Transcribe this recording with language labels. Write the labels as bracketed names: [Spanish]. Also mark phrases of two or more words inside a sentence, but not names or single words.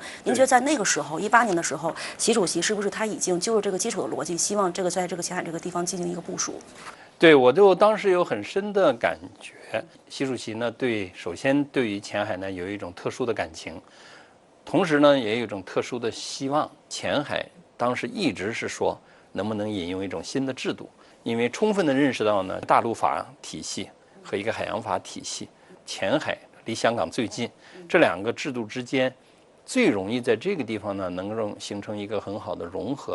[Chinese] 您覺得在那個時候，18年的時候，習主席是不是他已經就着這個基礎的邏輯，希望這個在這個前海這個地方進行一個部署？對，我就當時有很深的感覺。習主席呢，首先對於前海呢有一種特殊的感情，同時呢也有一種特殊的希望。前海當時一直是說能不能引用一种新的制度？因为充分的认识到呢，大陆法体系和一个海洋法体系，前海离香港最近，这两个制度之间最容易在这个地方呢，能够形成一个很好的融合。